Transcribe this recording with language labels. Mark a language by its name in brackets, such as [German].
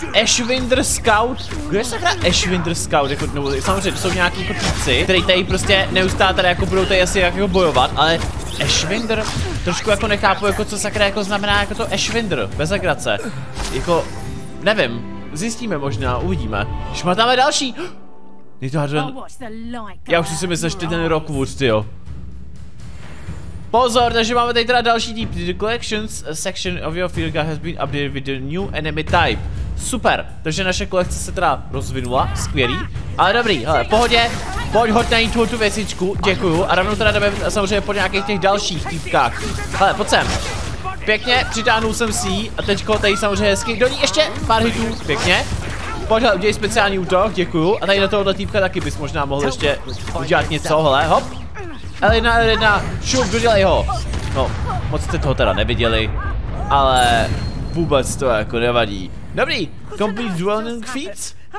[Czech] Ashwinder Scout. Kdo je sakra Ashwinder Scout? Jako, no, samozřejmě to jsou nějaký kotíci, který tady prostě neustále tady jako budou tady asi jako bojovat, ale Ashwinder trošku jako nechápu, jako co sakra jako znamená jako to Ashwinder, bez legrace. Jako, nevím, zjistíme možná, uvidíme. Když má tam další. Je to já už si myslím, že ty ten Rockwood, tyjo. Pozor, takže máme tady teda další typ. [English] The collections section of your field guide has been updated with the new enemy type. [Czech] Super, takže naše kolekce se teda rozvinula, skvělý. Ale dobrý, hele, pohodě, pojď hoď najít tu věcičku, děkuju. A rovnou teda jdeme samozřejmě po nějakých těch dalších týpkách. Hele, pojď sem. Pěkně, přitáhnul jsem si ji a teďko tady samozřejmě hezky. Do ní ještě pár hitů, pěkně. Pojď, hele, udělej speciální útok, děkuju. A tady do tohohle týpka taky bys možná mohl ještě udělat něco, hele, hop. L1, šup, dodělej ho. No, moc jste toho teda neviděli, ale vůbec to jako nevadí. [English] Dobrý, complete dwelling feats?